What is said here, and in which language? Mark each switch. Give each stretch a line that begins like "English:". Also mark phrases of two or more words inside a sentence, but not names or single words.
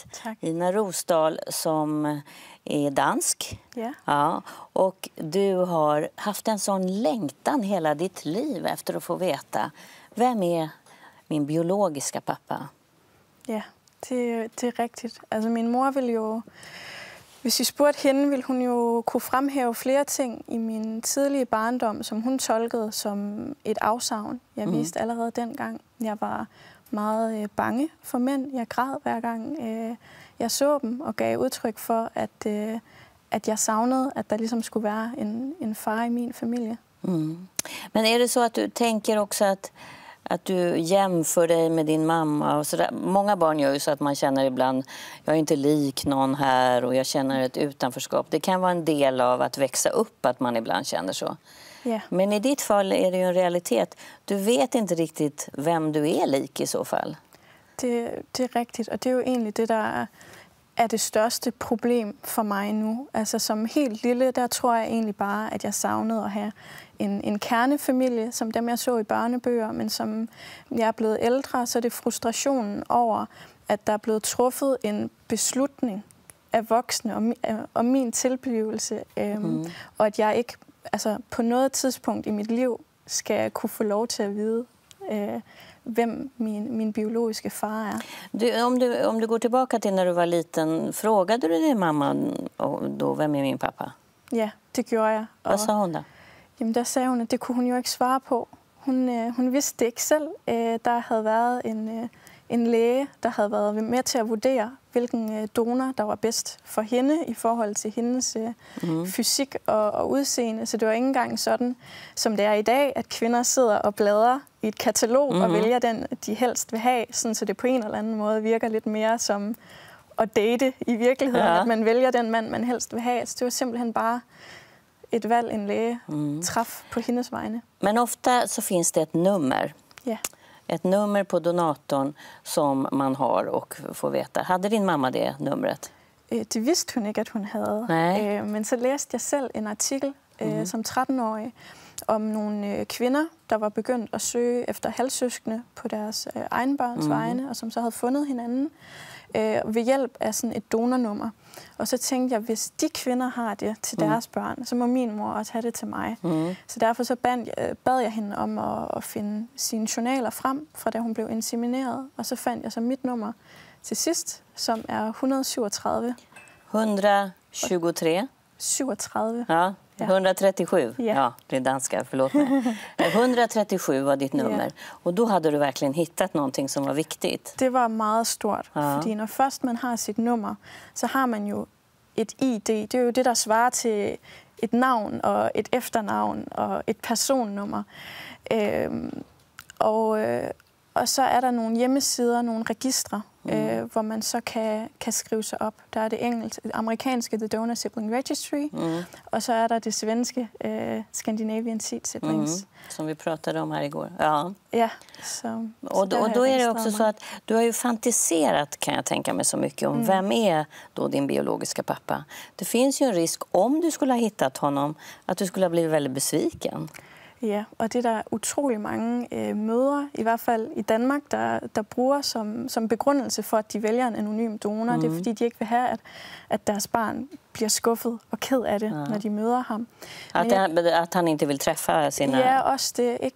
Swedish: Tack. Ina Rosdahl som är dansk. Ja. Ja, och du har haft en sån längtan hela ditt liv efter att få veta vem är min biologiska pappa? Ja, det är riktigt.
Danish: Altså min mor ville jo... Hvis vi spurgte hende, ville hun jo kunne fremhæve flere ting i min tidlige barndom, som hun tolkede som et afsavn. Jeg viste allerede dengang. Jeg var meget bange for mænd. Jeg græd hver gang jeg så dem og gav udtryk for, at jeg savnede, at der ligesom skulle være en far i min familie. Mm.
Swedish: Men är det så att du tänker också att du jämför dig med din mamma och sådär? Många barn gör ju så att man känner ibland jag är inte lik någon här och jag känner ett utanförskap. Det kan vara en del av att växa upp att man ibland känner så. Ja. Men i ditt fall är det ju en realitet. Du vet inte riktigt vem du är lik i så fall. Det är riktigt, och det är ju egentlig det,
Danish: der er det største problem for mig nu. Altså som helt lille, der tror jeg egentlig bare, at jeg savnede at have en kernefamilie, som dem jeg så i børnebøger, men som jeg er blevet ældre, så er det frustrationen over, at der er blevet truffet en beslutning af voksne om min tilblivelse, og at jeg ikke på noget tidspunkt i mit liv skal kunne få lov til at vide,
Swedish: vem min biologiska far är. Om du går tillbaka till när du var liten, frågade du din mamma då, vem är min pappa?
Danish: Ja, det gjorde jeg. Hvad sa hun da? Jamen, der sagde hun, at det kunne hun jo ikke svare på. Hun vidste det ikke selv. Der havde været en læge, der havde været med til at vurdere, hvilken donor, der var bedst for hende i forhold til hendes fysik og udseende. Så det var ikke engang sådan, som det er i dag, at kvinder sidder og bladrer i et katalog og vælger den, de helst vil have, sådan, så det på en eller anden måde virker lidt mere som at date i virkeligheden, at man vælger den mand, man helst vil have. Så det var simpelthen bare et valg, en læge traf på hendes vegne.
Swedish: Men ofta så finns det ett nummer. Ja. Ett nummer på donatorn som man har och får veta. Hade din mamma det numret?
Danish: Det vidste hun ikke, at hun havde. Men så læste jeg selv en artikel som 13-årig om nogle kvinder, der var begyndt at søge efter halvsøskende på deres egen børns vegne, og som så havde fundet hinanden ved hjælp af sådan et donornummer. Og så tænkte jeg, hvis de kvinder har det til deres børn, så må min mor også have det til mig. Så derfor så bad jeg hende om at finde sine journaler frem, fra da hun blev insemineret. Og så fandt jeg så mit nummer til sidst, som er 137. 123? 37. Ja, 137.
Swedish: Ja, det är danska, förlåt mig. 137 var ditt nummer. Och då hade du verkligen hittat någonting som var viktigt.
Danish: Det var meget stort, fordi når først man har sit nummer, så har man jo et ID. Det er jo det, der svarer til et navn og et efternavn og et personnummer. Og så er der nogle hjemmesider, nogle registre, hvor man så kan skrive sig op. Der er det amerikanske The Donor Sibling Registry,
Swedish: och så är det svenska Scandinavian Seed Siblings. Som vi pratade om här igår. Ja. Ja. Och då är det också så att du har ju fantiserat, kan jag tänka mig, så mycket om vem är då din biologiska pappa. Det finns ju en risk om du skulle ha hittat honom att du skulle ha blivit väldigt besviken. Ja,
Danish: og det er der utrolig mange mødre, i hvert fald i Danmark, der bruger som begrundelse for, at de vælger en anonym donor. Det er fordi, de ikke vil have, at deres barn bliver skuffet og ked af det, når de møder ham.
Swedish: At han inte vill träffa sina...
Danish: Ja, også det, ikke?